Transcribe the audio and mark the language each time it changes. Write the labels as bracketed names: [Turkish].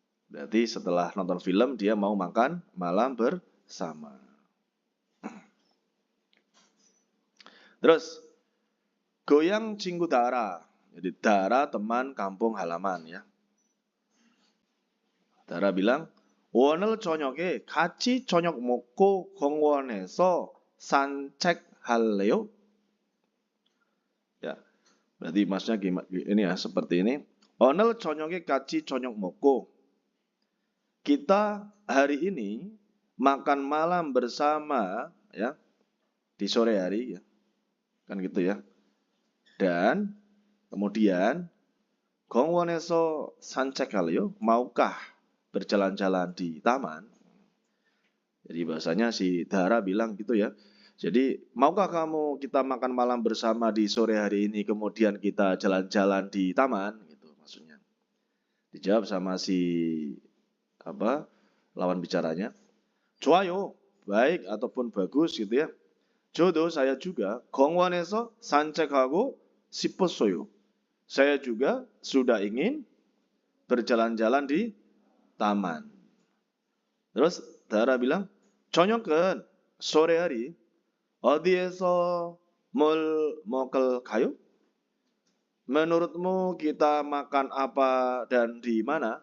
[Indonesian] Berarti setelah nonton film dia mau makan malam bersama. Terus goyang [Korean] 친구 [Indonesian] Dara. Jadi Dara teman kampung halaman ya. Dara bilang, [Korean] 오늘 저녁에 같이 저녁 먹고 공원에서 산책할래요? [Indonesian] Ya, berarti maksudnya gimana? Ini ya seperti ini. [Korean] 오늘 저녁에 같이 저녁 먹고 [Indonesian] kita hari ini makan malam bersama ya di sore hari ya. Kan gitu ya. Dan kemudian [Korean] 공원에서 산책할래요? [Indonesian] Maukah berjalan-jalan di taman? Jadi bahasanya si Dara bilang gitu ya. Jadi maukah kamu kita makan malam bersama di sore hari ini kemudian kita jalan-jalan di taman gitu maksudnya. Dijawab sama si lawan bicaranya. [Korean] 좋아요. [Indonesian] Baik ataupun bagus gitu ya. [Korean] 저도 [Indonesian] saya juga [Korean] 공원에서 산책하고 싶었어요. [Indonesian] Saya juga sudah ingin berjalan-jalan di taman. Terus Dara bilang, [Korean] 저녁은 [Indonesian] sore hari [Korean] 어디에서 뭘 먹을까요? [Indonesian] Menurutmu kita makan apa dan di mana?